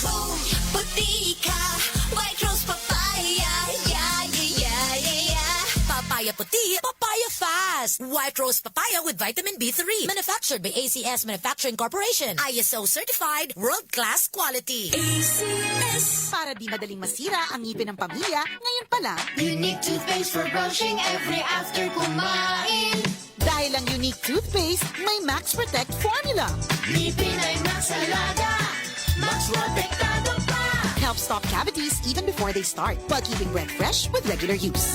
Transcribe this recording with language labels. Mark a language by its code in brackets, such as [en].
[en] Boom, [tl] puti ka, [en] white rose papaya, yeah, yeah, yeah, yeah, yeah. [tl] Papaya puti, [en] papaya fast. White Rose Papaya with vitamin B3. Manufactured by ACS Manufacturing Corporation. ISO certified, world-class quality. ACS. [tl] Para di madaling masira ang ngipin ng pamilya, ngayon pa lang. [en] Unique toothpaste for brushing every after [tl] kumain. Dahil ang unique toothpaste, may Max Protect formula. Ngipin ay Max Alaga, Max Protektado pa. [en] Helps stop cavities even before they start, while keeping breath fresh with regular use.